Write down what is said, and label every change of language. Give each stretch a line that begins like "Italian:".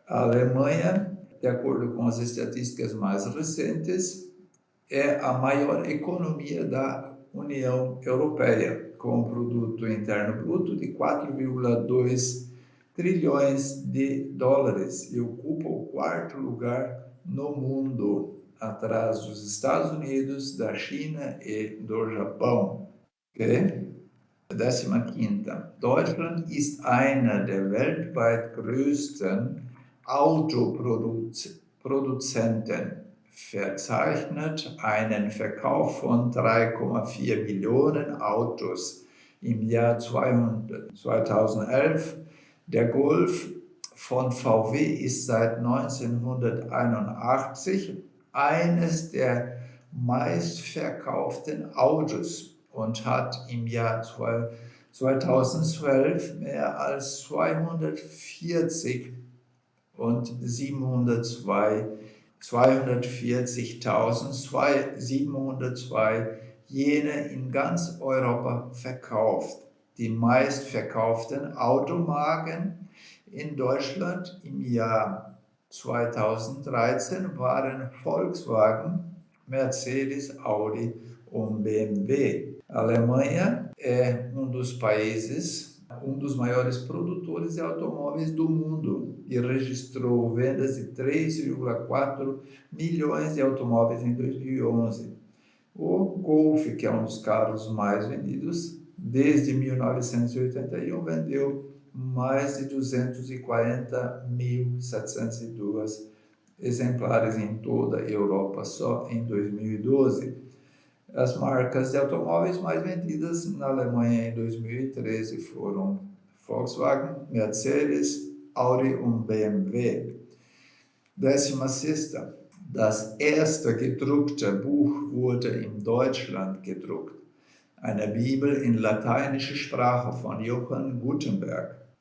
Portuguese: A Alemanha, de acordo com as estatísticas mais recentes, é a maior economia da União Europeia, com um produto interno bruto de 4,2 trilhões de dólares e ocupa o 4º lugar no mundo, atrás dos Estados Unidos, da China e do Japão. Okay? 15.
German: Deutschland ist einer der weltweit größten Autoproduzenten, verzeichnet einen Verkauf von 3,4 Millionen Autos im Jahr 2011. Der Golf von VW ist seit 1981 eines der meistverkauften Autos und hat im Jahr 2012 mehr als 240.702 jene in ganz Europa verkauft. Die meistverkauften Automarken in Deutschland im Jahr 2013 waren Volkswagen, Mercedes, Audi und BMW.
Portuguese: A Alemanha é um dos maiores produtores de automóveis do mundo e registrou vendas de 3,4 milhões de automóveis em 2011. O Golf, que é um dos carros mais vendidos, desde 1981 vendeu mais de 240.702 exemplares em toda a Europa só em 2012. As marcas de automóveis mais vendidas na Alemanha em 2013 foram Volkswagen, Mercedes, Audi und BMW. 16.
German: Das erste gedruckte Buch wurde in Deutschland gedruckt. Eine Bibel in lateinischer Sprache von Johann Gutenberg.